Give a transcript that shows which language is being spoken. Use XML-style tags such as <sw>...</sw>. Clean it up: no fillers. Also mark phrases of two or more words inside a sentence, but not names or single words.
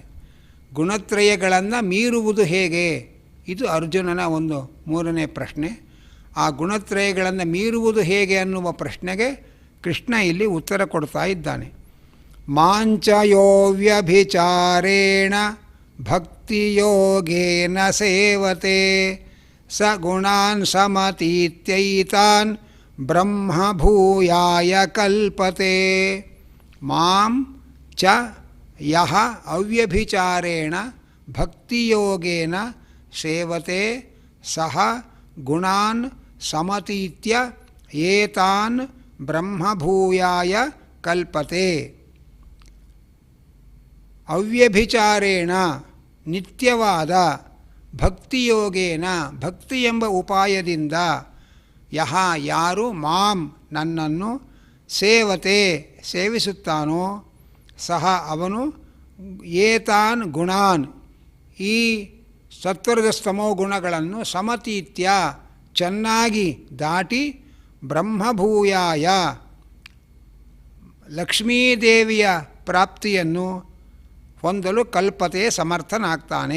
<kn>ಗುಣತ್ರಯಗಳನ್ನು ಮೀರುವುದು ಹೇಗೆ, ಇದು ಅರ್ಜುನನ ಒಂದು 3ನೇ ಪ್ರಶ್ನೆ. ಆ ಗುಣತ್ರಯಗಳನ್ನು ಮೀರುವುದು ಹೇಗೆ ಅನ್ನುವ ಪ್ರಶ್ನೆಗೆ ಕೃಷ್ಣ ಇಲ್ಲಿ ಉತ್ತರ ಕೊಡ್ತಾ ಇದ್ದಾನೆ.</kn> <sa>ಮಾಂಚಯೋ ವ್ಯಭಿಚಾರೇಣ ಭಕ್ತಿಯೋಗೇನ ಸೇವತೆ ಸ ಗುಣಾನ್ ಸಮತೀತ್ಯೈತಾನ್ ಬ್ರಹ್ಮಭೂಯಾಯ ಕಲ್ಪತೆ. ಮಾಂ ಚ ಯಹ ಅವ್ಯಭಿಚಾರೇಣ ಭಕ್ತಿಯೋಗೇನ ಸೇವತೆ ಸಹ ಗುಣಾನ್ ಸಮತೀತ್ಯ ಏತಾನ್ ಬ್ರಹ್ಮಭೂಯಾಯ ಕಲ್ಪತೆ.</sa> <kn>ಅವ್ಯಭಿಚಾರೇಣ ನಿತ್ಯವಾದ ಭಕ್ತಿಯೋಗೇನ ಭಕ್ತಿ ಎಂಬ ಉಪಾಯದಿಂದ ಯಹ ಯಾರು ಮಾಂ ನನ್ನನ್ನು ಸೇವತೆ ಸೇವಿಸುತ್ತಾನೋ ಸಹ ಅವನು ಏತಾನ್ ಗುಣಾನ್ ಈ ಸತ್ವರಜಸ್ತಮೋ ಗುಣಗಳನ್ನು ಸಮತೀತ್ಯ ಚೆನ್ನಾಗಿ ದಾಟಿ ಬ್ರಹ್ಮಭೂಯಾಯ ಲಕ್ಷ್ಮೀದೇವಿಯ ಪ್ರಾಪ್ತಿಯನ್ನು ಹೊಂದಲು ಕಲ್ಪತೆ ಸಮರ್ಥನಾಗ್ತಾನೆ.</kn>